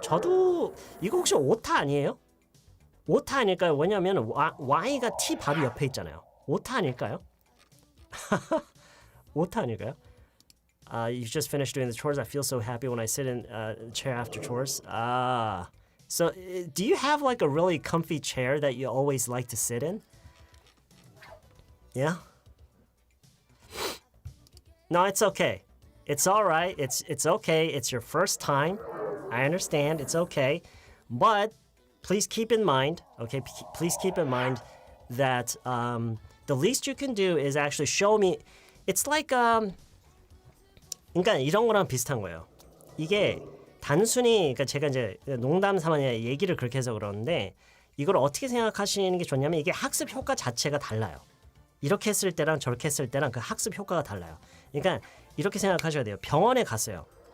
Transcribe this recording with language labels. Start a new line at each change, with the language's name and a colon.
Korean: 저도 이거 혹시 오타 아니에요? 오타 아닐까요? 왜냐면 Y가 T 바로 옆에 있잖아요. 오타 아닐까요? 오타 아닐까요?
English: You just finished doing the chores. I feel so happy when I sit in a chair after chores. So do you have like a really comfy chair that you always like to sit in? Yeah? No, it's okay. It's all right. It's okay. It's your first time. I understand. It's okay. But please keep in mind, okay? Please keep in mind that the least you can do is actually show me. It's like
Korean: 그러니까 이런 거랑 비슷한 거예요. 이게 단순히 그러니까 제가 이제 농담 삼아 얘기를 그렇게 해서 그러는데 이걸 어떻게 생각하시는 게 좋냐면 이게 학습 효과 자체가 달라요. 이렇게 했을 때랑 저렇게 했을 때랑 그 학습 효과가 달라요. 그러니까 이렇게 생각하셔야 돼요. 병원에 갔어요.